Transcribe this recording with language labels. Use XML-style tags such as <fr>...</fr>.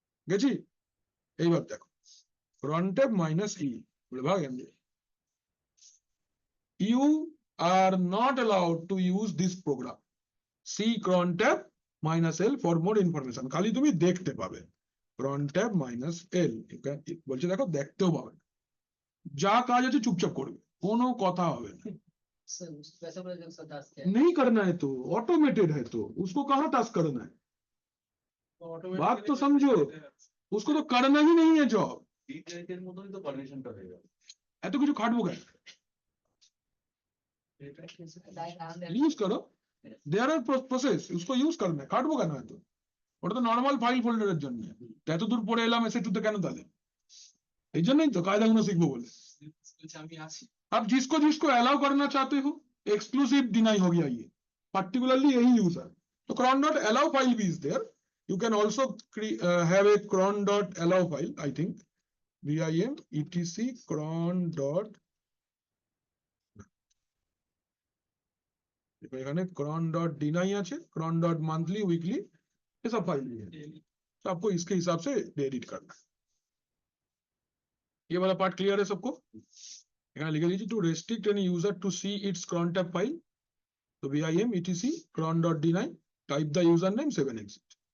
<bn>গেছি এইবার দেখো crontab -e বলে ভাগেন you are not allowed to use this program see crontab -l for more information খালি তুমি দেখতে পাবে crontab -l বলছে দেখো দেখতেও পাবে যা কাজ আছে চুপচাপ করবে কোনো কথা হবে না</bn> <hi>सर वैसा वाला जो सा टास्क है नहीं करना है तो ऑटोमेटेड है तो उसको कहाँ टास्क करना है बात तो समझो उसको तो करना ही नहीं है जॉब</hi> <bn>ডিটেইলের মতই তো পারমিশনটা হয়ে গেল এত কিছু খাটবো কেন</bn> <hi>यूज करो देयर आर प्रोसेस उसको यूज करना है</hi> <bn>खाटबो কেন এত ওটা তো নরমাল ফাইল ফোল্ডারের জন্য এত দূর পড়ে এলাম এসে টুতে কেন তাহলে এই জন্যই তো কায়দাগুলো শিখবো বলে আমি আসি</bn> <hi>अब जिसको जिसको अलाउ करना चाहते हो एक्सक्लूसिव डिनाई हो गया ये particularly यही यूजर तो cron.allow file भी is there</hi> <en>you can also have a cron.allow file</en> <hi>I think vim etc cron.</hi> <bn>এখানে cron.deny আছে</bn> <hi>cron.monthly weekly ये सब फाइल है तो आपको इसके हिसाब से एडिट करना है ये वाला पार्ट क्लियर है सबको</hi> <bn>এখানে লিখে দিয়েছি two restrict any user to see it's crontab file তো</bn> <hi>vim etc cron.deny type the user name 7 exit</hi>